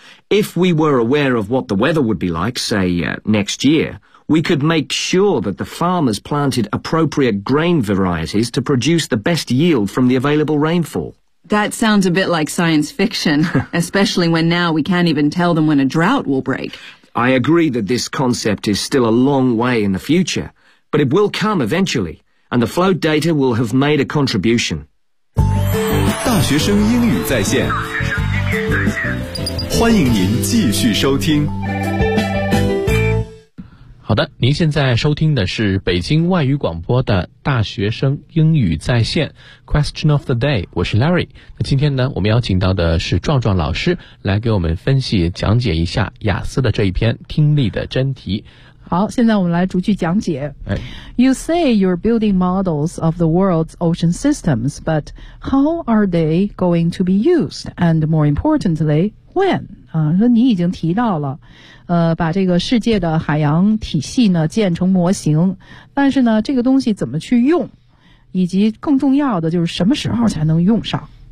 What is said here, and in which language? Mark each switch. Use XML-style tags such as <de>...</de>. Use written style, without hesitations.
<en>If we were aware of what the weather would be like, say, next year, we could make sure that the farmers planted appropriate grain varieties to produce the best yield from the available rainfall. That sounds a bit like science fiction, especially when now we can't even tell them when a drought will break. I agree that this concept is still a long way in the future. But it will come eventually, and the float data will have made a contribution.</en> <zh>大学生英语在线，欢迎您继续收听。好的，您现在收听的是北京外语广播的大学生英语在线 Question of the Day， 我是 Larry。那今天呢，我们邀请到的是壮壮老师来给我们分析讲解一下雅思的这一篇听力的真题。好，现在我们来逐句讲解。哎。</zh> <en>You say you're building models of the world's ocean systems, but how are they going to be used? And more importantly, when?</en> <zh>啊，说你已经提到了，把这个世界的海洋体系呢建成模型，但是呢，这个东西怎么去用，以及更重要的就是什么时候才能用上？</zh>